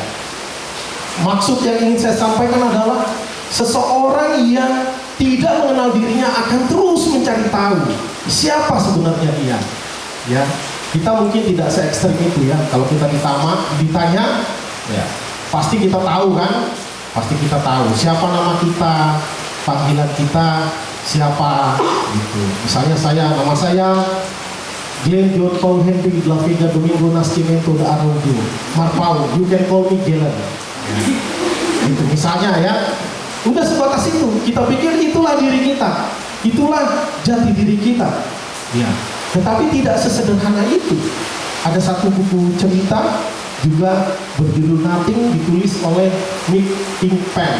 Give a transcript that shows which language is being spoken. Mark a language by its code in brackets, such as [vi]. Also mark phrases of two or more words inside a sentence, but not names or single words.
[id] Maksud yang ingin saya sampaikan adalah seseorang yang tidak mengenal dirinya akan terus mencari tahu siapa sebenarnya dia. Ya, kita mungkin tidak se-ekstrem itu ya. Kalau kita ditanya, ya pasti kita tahu kan? Pasti kita tahu siapa nama kita, panggilan kita siapa gitu. Misalnya nama saya Glenn John Paul Henry La Vega Domingo Nascimento de Araujo Marpau, [en] you can call me Glenn. [id] Itu misalnya ya. Udah sebatas itu. Kita pikir itulah diri kita, itulah jati diri kita. Ya. Tetapi tidak sesederhana itu. Ada satu buku cerita juga berjudul Nothing, ditulis oleh Nick Ink Pen.